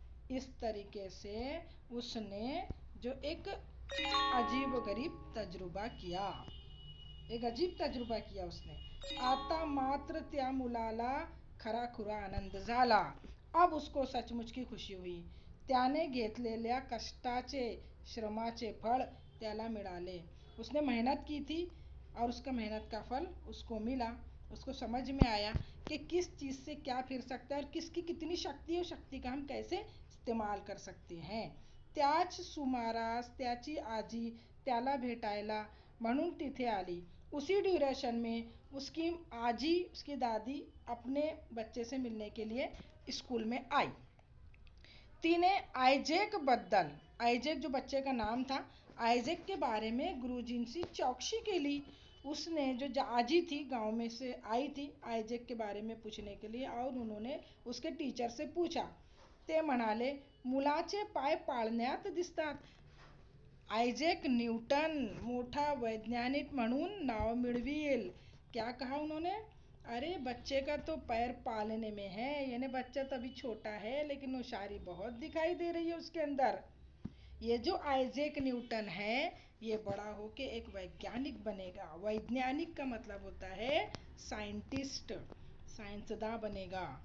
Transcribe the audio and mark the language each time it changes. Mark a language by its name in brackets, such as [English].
[Hindi] इस तरीके से उसने जो एक अजीब गरीब तजुर्बा किया, एक अजीब तजुर्बा किया उसने। [Marathi] आता मात्र त्या मुलाला खराखुरा आनंद झाला। [Hindi] अब उसको सचमुच की खुशी हुई। [Marathi] त्याने घेतलेल्या कष्टाचे, श्रमाचे फळ त्याला मिळाले। [Hindi] उसने मेहनत की थी और उसका मेहनत का फल उसको मिला। उसको समझ में आया कि किस चीज़ से क्या फिर सकता है और किसकी कितनी शक्ति है, शक्ति का हम कैसे इस्तेमाल कर सकते हैं। [Marathi] त्याच सुमारास त्याची आजी त्याला भेटायला म्हणून तिथे आली। [Hindi] उसी ड्यूरेशन में उसकी आजी, उसकी दादी अपने बच्चे से मिलने के लिए स्कूल में आई। [Marathi] तिने आयजैक बद्दल, [Hindi] आयजैक जो बच्चे का नाम था, आयजैक के बारे में [Marathi] गुरुजींची चौकशी केली। [Hindi] उसने जो आजी थी, गांव में से आई थी आयजैक के बारे में पूछने के लिए, और उन्होंने उसके टीचर से पूछा। [Marathi] ते म्हणाले, मुलाचे पाय पाळण्यात दिसतात। आयजैक न्यूटन मोठा वैज्ञानिक म्हणून नाव मिळवील। [Hindi] क्या कहा उन्होंने? अरे बच्चे का तो पैर पालने में है, यानी बच्चा तो अभी छोटा है लेकिन होशियारी बहुत दिखाई दे रही है उसके अंदर। ये जो आइजैक न्यूटन है, ये बड़ा होके एक वैज्ञानिक बनेगा। वैज्ञानिक का मतलब होता है साइंटिस्ट, साइंसदां बनेगा।